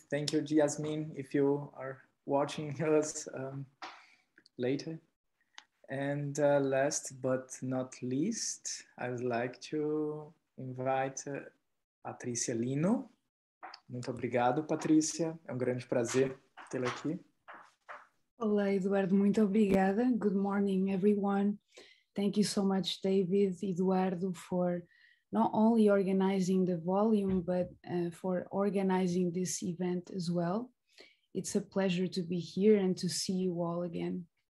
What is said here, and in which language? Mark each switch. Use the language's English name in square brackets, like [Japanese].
[English] Thank you, Yasmin, if you are watching us later. And last but not least, I would like to invite Patrícia Lino. [Portuguese] Muito obrigado, Patrícia. É grande prazer tê-la aqui. Olá, Eduardo. Muito obrigada. [English] Good morning, everyone. Thank you so much, David, Eduardo, for not only organizing the volume, but for organizing this event as well. It's a pleasure to be here and to see you all again.